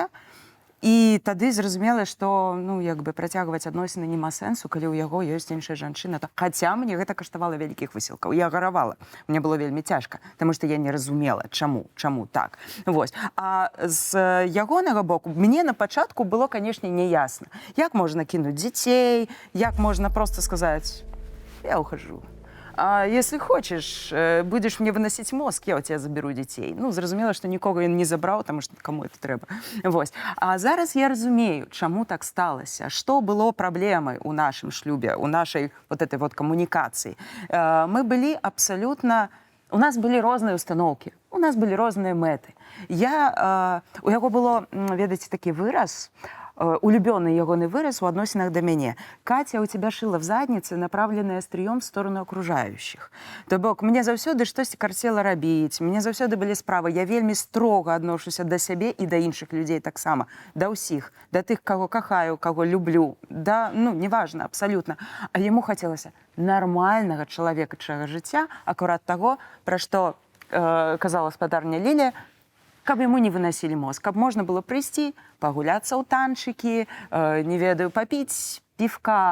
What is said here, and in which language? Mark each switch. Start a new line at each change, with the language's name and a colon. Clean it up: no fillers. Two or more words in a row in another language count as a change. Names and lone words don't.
Belarusian: І тады зразумела, што, ну, як бы працягваць адносіны няма сэнсу, калі ў яго ёсць іншая жанчына. Хаця мне гэта каштавала вялікіх высілкаў. Я гаравала. Мне было вельмі цяжка, таму што я не разумела, чаму так. Вось. А з ягонага боку мне на пачатку было, канешне, няясна. Як можна кінуць дзяцей, як можна проста сказаць:
Russian: я ухожу. А если хочешь, будешь мне выносить мозг, я у тебя заберу детей.
Belarusian: Ну, зразумела, што нікога ён не забраў, таму што каму это трэба. Вось. А зараз я разумею, чаму так сталася, што было праблемай у нашым шлюбе, у нашай
Russian: вот этой вот
Belarusian: камунікацыі. Мы былі абсалютна... У нас былі розныя установкі, у нас былі розныя мэты. У яго было, ведаеце, такі выраз, улюбёны ягоны выраз у адносінах да мяне.
Russian: Катя, у тебя шила в заднице, направленное острием в сторону окружающих.
Belarusian: То бок, мне заўсёды штосьці карцела рабіць, мне заўсёды былі справы. Я вельмі строга адношуся да сябе і да іншых людзей таксама, да ўсіх, да тых, каго кахаю, каго люблю, да, ну, неважна, абсалютна. А яму хацелася нармальнага чалавечага жыцця, акурат таго, пра што казала спадарня Лілія, каб яму не выносілі мозг, каб можна было прыйсці, пагуляцца ў танчыкі, не ведаю, папіць півка.